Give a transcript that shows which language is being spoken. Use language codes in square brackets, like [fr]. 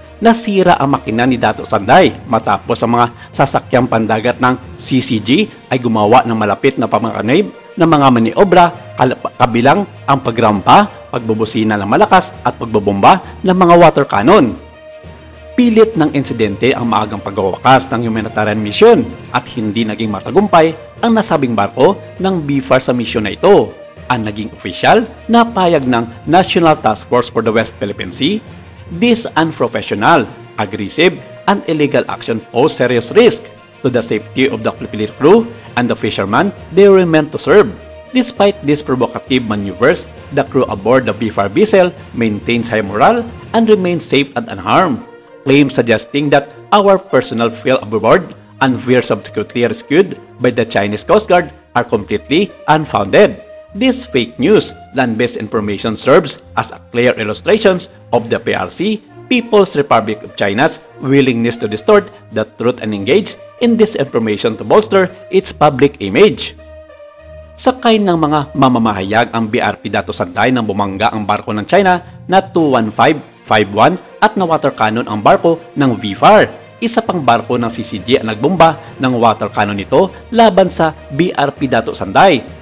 [tl] Nasira ang makina ni Dato Sanday matapos ang mga sasakyang pandagat ng CCG ay gumawa ng malapit na pamakanib ng mga maniobra kabilang ang pagrampa, pagbubusina ng malakas at pagbobomba ng mga water cannon. Pilit ng insidente ang maagang pagwawakas ng humanitarian mission at hindi naging matagumpay ang nasabing barko ng BFAR sa mission na ito. Ang naging opisyal na payag ng [en] National Task Force for the West Philippine Sea, this unprofessional, aggressive, and illegal action pose serious risk to the safety of the Filipino crew and the fishermen they were meant to serve. Despite these provocative maneuvers, the crew aboard the BFAR vessel maintains high morale and remains safe and unharmed. Claims suggesting that our personnel fell overboard and were subsequently rescued by the Chinese Coast Guard are completely unfounded. This fake news, land-based information serves as a clear illustration of the PRC, People's Republic of China's willingness to distort the truth and engage in disinformation to bolster its public image. [tl] Sakay ng mga mamamahayag ang BRP Dato Sanday nang bumangga ang barko ng China na 21551 at na water cannon ang barko ng BFAR. Isa pang barko ng CCG ang nagbomba ng water cannon nito laban sa BRP Dato Sanday.